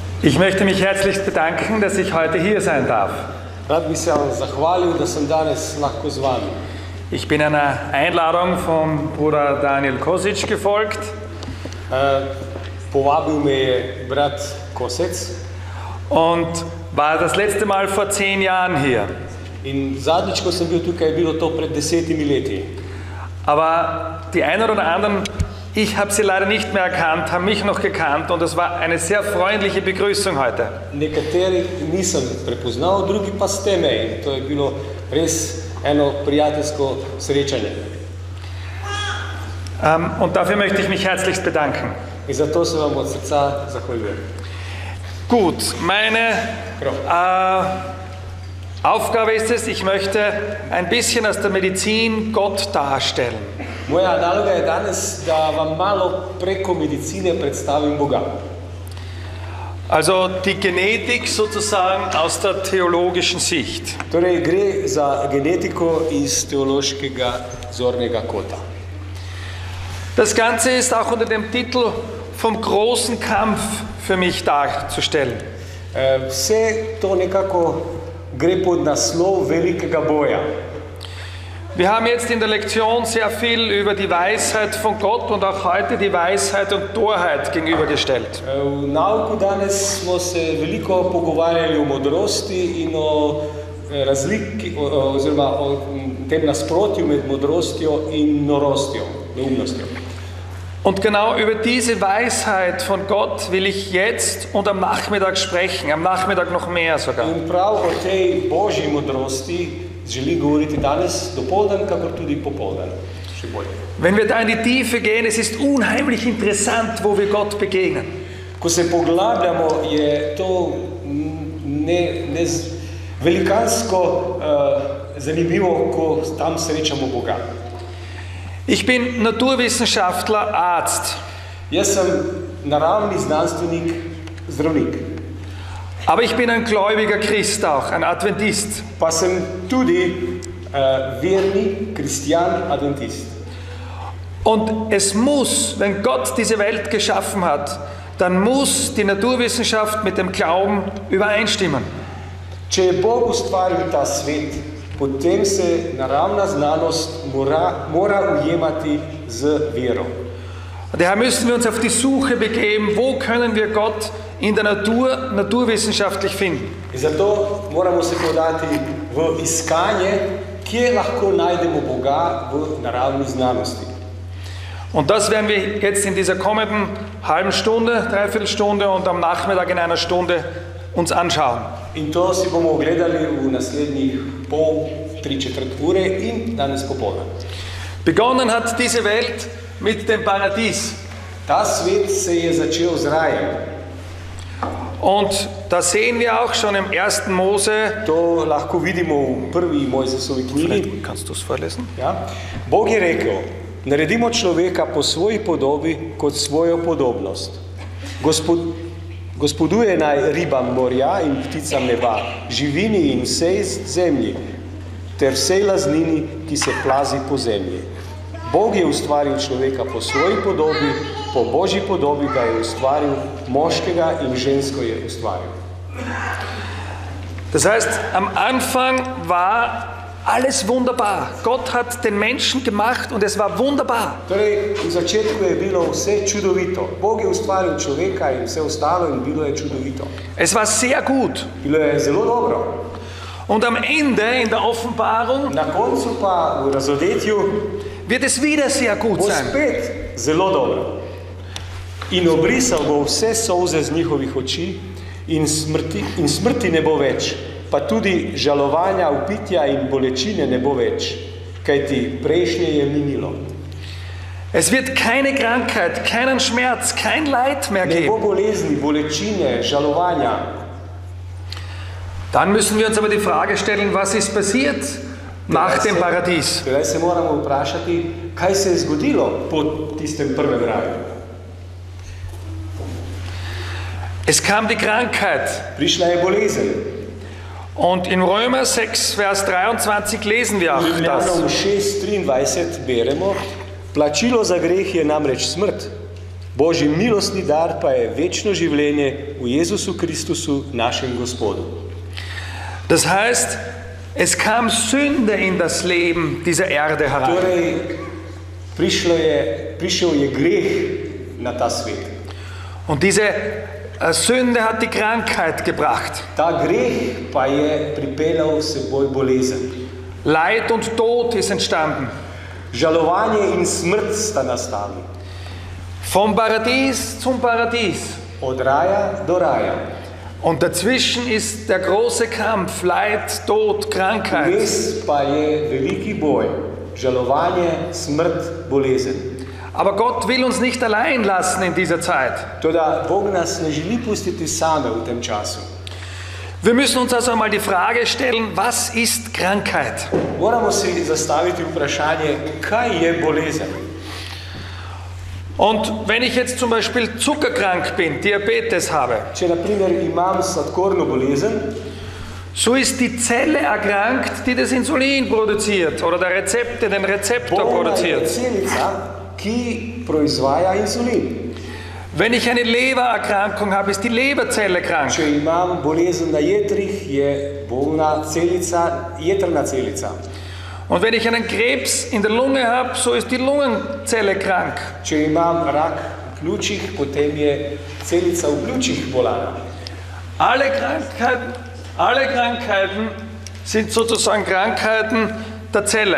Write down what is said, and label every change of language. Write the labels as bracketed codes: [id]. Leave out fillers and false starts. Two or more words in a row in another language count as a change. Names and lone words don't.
[de] Ich möchte mich herzlich bedanken, dass ich heute hier sein darf. [sl] Rad bi se vam zahvalil, da sem danes lahko z vami. [de] Ich bin einer Einladung vom Bruder Daniel Kosic gefolgt. [sl] Povabil me je brat Kosec [de] Und war das letzte Mal vor 10 Jahren hier. [sl] in zadnjič, ko sem bil tukaj, je bilo to pred 10 leti. [de] Aber die einen oder anderen, ich habe sie leider nicht mehr erkannt, haben mich noch gekannt und es war eine sehr freundliche Begrüßung heute. [sl] Nekateri nisem prepoznal, drugi pa ste me in to je bilo res eno prijateljsko srečanje. [de] Und dafür möchte ich mich herzlichst bedanken. [sl] In zato se vam od srca zahvaljujem. [de] Gut, meine Aufgabe ist es, ich möchte ein bisschen aus der Medizin Gott darstellen. [sl] Moja naloga je danes, da vam malo preko medicine predstavim Boga. [de] Also die Genetik sozusagen aus der theologischen Sicht. [sl] Torej gre za genetiko iz teološkega zornega kota. [de] Das Ganze ist auch unter dem Titel vom großen Kampf für mich darzustellen. [sl] Vse to nekako gre pod naslov velikega boja. [de] Wir haben jetzt in der Lektion sehr viel über die Weisheit von Gott und auch heute die Weisheit und Torheit gegenübergestellt. [sl] V nauku danes smo se veliko pogovarjali o modrosti in o razliki oziroma o tem nasprotju med modrostjo in norostjo, neumnostjo. [de] Und genau über diese Weisheit von Gott will ich jetzt und am Nachmittag sprechen, am Nachmittag noch mehr sogar. [sl] In prav o tej božji modrosti želim govoriti danes dopoldan, kakor tudi popoldan. Še bolje. [de] Wenn wir da in die Tiefe gehen, es ist unheimlich interessant, wo wir Gott begegnen. [sl] Ko se poglabljamo, je to velikansko zanimivo, ko tam srečamo Boga. [de] Ich bin Naturwissenschaftler, Arzt. [sl] Jaz sem naravni znanstvenik, zdravnik. [de] Aber ich bin ein gläubiger Christ auch, ein Adventist. [sl] Pa sem tudi verni kristjan, adventist. [de] Und es muss, wenn Gott diese Welt geschaffen hat, dann muss die Naturwissenschaft mit dem Glauben übereinstimmen. [sl] Če je Bog ustvaril ta svet, potem se naravna znanost mora ujemati z vero. [de] Daher müssen wir uns auf die Suche begeben, wo können wir Gott in der Natur naturwissenschaftlich finden. [sl] In zato moramo se podati v iskanje, kje lahko najdemo Boga v naravni znanosti. [de] Und das werden wir jetzt in dieser kommenden halben Stunde, Dreiviertelstunde und am Nachmittag in einer Stunde uns anschauen. [sl] In to si bomo ogledali v naslednjih pol, 3/4 ure in danes popoldan. [de] Begonnen hat diese Welt mit dem Paradies. [sl] Ta svet se je začel z rajem. [de] Und da sehen wir auch schon im 1. Mose. [sl] To lahko vidimo v prvi Mojzesovi knjigi. [de] Kannst du es vorlesen? Ja. [sl] Bog je rekel, naredimo človeka po svoji podobi kot svojo podobnost. Gospoduje naj ribam morja in pticam neba, živini in vsej zemlji, ter vsej laznini, ki se plazi po zemlji. Bog je ustvaril človeka po svoji podobi, po Božji podobi ga je ustvaril, moškega in žensko je ustvaril. [de] Das heißt, am Anfang war alles wunderbar. Gott hat den Menschen gemacht und es war wunderbar. [sl] Torej, v začetku je bilo vse čudovito. Bog je ustvaril človeka in vse ostalo in bilo je čudovito. [de] Es war sehr gut. [sl] Bilo je zelo dobro. [de] Und am Ende in der Offenbarung [sl] Na koncu pa v razodetju [de] wird es wieder sehr gut [sl] bo [de] sein. [sl] spet zelo dobro. In obrisal bo vse solze z njihovih oči in smrti ne bo več, pa tudi žalovanja, vpitja in bolečine ne bo več, kajti prejšnje je minilo. [de] Es wird keine Krankheit, keinen Schmerz, kein Leid mehr [sl] Ne bo [de] geben. [sl] bolezni, bolečine, žalovanja. [de] Dann müssen wir uns aber die Frage stellen, was ist passiert nach dem Paradies? [sl] Sedaj se moramo vprašati, kaj se je zgodilo po tistem prvem raju. [de] Es kam die Krankheit. [sl] Prišla je bolezen. [de] Und in Römer 6, Vers 23 lesen wir auch das. [sl] Rimljanom 6:23 beremo, plačilo za greh je namreč smrt, Božji milostni dar pa je večno življenje v Jezusu Kristusu, našem Gospodu. [de] Das heißt, es kam Sünde in das Leben dieser Erde herein. [sl] Torej, prišel je greh na ta svet. [de] Und diese Sünde hat die Krankheit gebracht. [sl] Ta greh pa je pripeljal s seboj bolezen. [de] Leid und Tod ist entstanden. [sl] Žalovanje in smrt sta nastali. [de] Vom Paradies zum Paradies. [sl] Od raja do raja. [de] Und dazwischen ist der große Kampf, Leid, Tod, Krankheit. [sl] Vmes pa je veliki boj. Žalovanje, smrt, bolezen. [de] Aber Gott will uns nicht allein lassen in dieser Zeit. [sl] Toda Bog nas ne želi pustiti same v tem času. [de] Wir müssen uns also einmal die Frage stellen, was ist Krankheit? [sl] Moramo si zastaviti vprašanje, kaj je bolezen. [de] Und wenn ich jetzt zum Beispiel zuckerkrank bin, Diabetes habe, [sl] Če na primer imam sladkorno bolezen, [de] so ist die Zelle erkrankt, die das Insulin produziert oder der den Rezeptor [sl] bolna je [de] produziert. [sl] celica, ki proizvaja insulin. [de] Wenn ich eine Lebererkrankung habe, ist die Leberzelle krank. [sl] Če imam bolezen na jetrih, je bolna celica, jetrna celica. [de] Und wenn ich einen Krebs in der Lunge habe, so ist die Lungenzelle krank. [sl] Če imam rak v pljučih, potem je celica v pljučih bolana. [de] Alle Krankheiten sind sozusagen Krankheiten der Zelle.